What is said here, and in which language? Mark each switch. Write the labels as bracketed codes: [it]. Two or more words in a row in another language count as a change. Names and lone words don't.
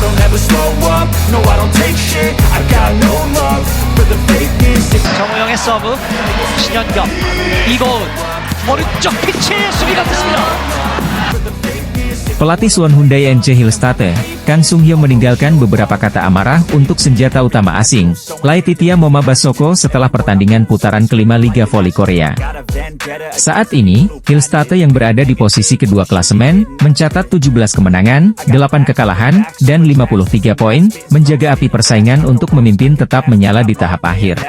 [en] never slow up, no I don't take shit, I got no love for the fakeness. [ko] 정우영의 서브, 신현경, 이고은, 오른쪽 피치 수비가 됐습니다. [id] Pelatih Suwon Hyundai NC Hillstate, Kang Sung Hyung meninggalkan beberapa kata amarah untuk senjata utama asing, Laetitia Moma Basoko setelah pertandingan putaran kelima Liga Voli Korea. Saat ini, Hillstate yang berada di posisi kedua klasemen, mencatat 17 kemenangan, 8 kekalahan, dan 53 poin, menjaga api persaingan untuk memimpin tetap menyala di tahap akhir.